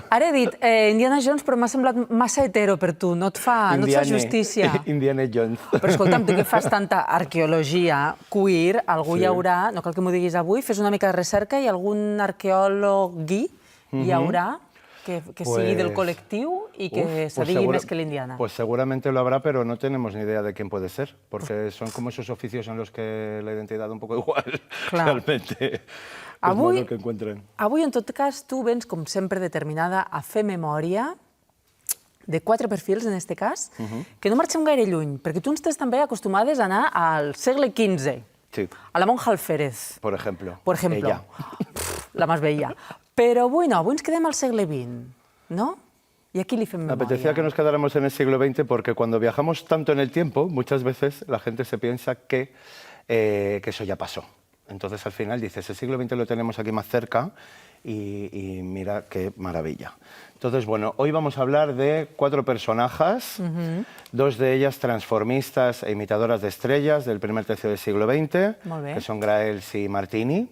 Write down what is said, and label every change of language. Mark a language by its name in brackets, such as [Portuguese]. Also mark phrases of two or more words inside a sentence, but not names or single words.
[Catalan] Ara he dit Indiana Jones, però m'ha semblat massa hetero per tu, no et fa justícia. Indiana Jones. Però escolta'm, tu que fas tanta arqueologia queer, algú hi haurà, no cal que m'ho diguis avui, fes una mica de recerca i algun arqueòleg hi haurà que sigui del col·lectiu y que se digui més que l'Indiana. [Spanish] Pues seguramente lo habrá, pero no tenemos ni idea de quién puede ser, porque son como esos oficios en los que la identidad un poco igual, realmente. [Catalan] Avui, en tot cas, tu vens, com sempre, determinada a fer memòria de 4 perfils, en aquest cas, que no marxem gaire lluny, perquè tu ens tens també acostumades a anar al segle XV, a la monja Alférez. [Spanish] Por ejemplo. Ella. La más bella. [Catalan] Però avui no, avui ens quedem al segle XX, ¿no? [Spanish] Y aquí le hacemos memoria. Me apetecía que nos quedáramos en el siglo XX porque cuando viajamos tanto en el tiempo, muchas veces la gente se piensa que eso ya pasó. Entonces al final dices, el siglo XX lo tenemos aquí más cerca y mira qué maravilla. Entonces, bueno, hoy vamos a hablar de 4 personajes, 2 de ellas transformistas e imitadoras de estrellas del primer tercio del siglo XX, que son Graels y Martini.